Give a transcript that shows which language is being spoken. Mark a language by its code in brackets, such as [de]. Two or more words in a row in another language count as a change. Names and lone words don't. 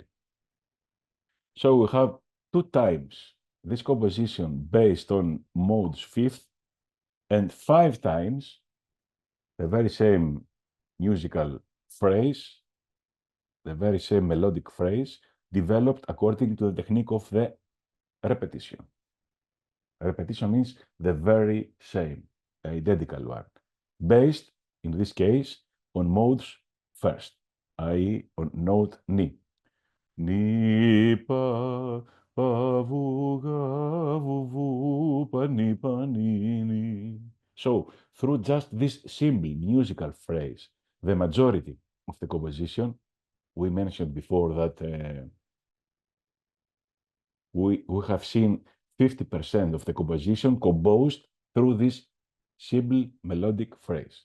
[en] So we have 2 times this composition based on modes fifth, and 5 times the very same musical phrase, the very same melodic phrase, developed according to the technique of the repetition. Repetition means the very same, identical one, based, in this case, on modes first, i.e. on note ni. Ni pa pa vu ga vu vu pa ni ni. So, through just this simple musical phrase, the majority of the composition, we mentioned before that we have seen 50% of the composition composed through this simple melodic phrase.